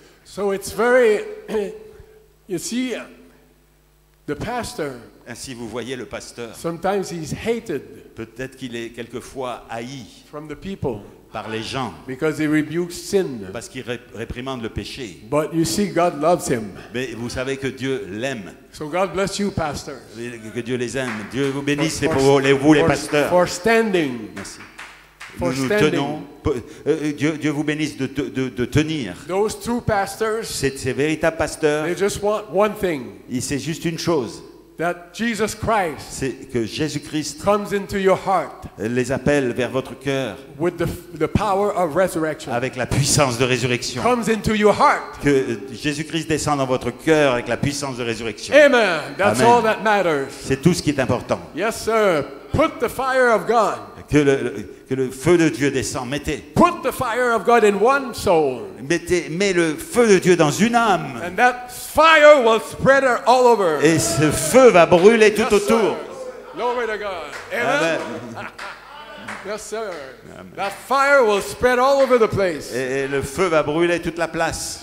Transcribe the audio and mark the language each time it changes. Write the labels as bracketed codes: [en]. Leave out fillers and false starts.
[en] So it's very, you see, the pastor, [fr] Ainsi vous voyez le pasteur. [en] sometimes he's hated [fr] Peut-être qu'il est quelquefois haï [en] from the people. [fr] par les gens, [en] because he rebukes sin. [fr] parce qu'il réprimande le péché. [en] But you see, God loves him. [fr] Mais vous savez que Dieu l'aime, [en] So God bless you, pastor, [fr] que Dieu les aime. Dieu vous bénisse, vous les pasteurs. [en] for standing. [fr] Merci. [en] For [fr] Nous [en] standing. [fr] tenons. Dieu vous bénisse de tenir. [en] Those true pastors, [fr] Ces véritables pasteurs, [en] they just want one thing, [fr] c'est juste une chose, [en] that Jesus Christ [fr] c'est que Jésus-Christ [en] comes into your heart [fr] les appelle vers votre cœur [en] with the power of resurrection. [fr] avec la puissance de résurrection. [en] Comes into your heart. [fr] Que Jésus-Christ descende dans votre cœur avec la puissance de résurrection. [en] Amen. That's Amen. all that matters. [fr] C'est tout ce qui est important. [en] Yes, sir. Put the fire of God. [fr] Que le feu de Dieu descend. [en] Put the fire of God in one soul. [fr] Mets le feu de Dieu dans une âme. [en] And that fire will spread all over. [fr] Et ce feu va brûler tout [en] Yes, [fr] autour. [en] sir. Glory to God. Amen. Amen. Yes, sir. That fire will spread all over the place. [fr] Et le feu va brûler toute la place.